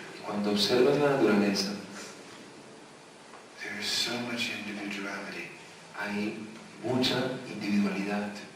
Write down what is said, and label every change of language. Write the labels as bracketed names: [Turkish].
[Spanish] Y cuando observas la naturaleza, [English] there is so much individuality. [Spanish] hay mucha individualidad.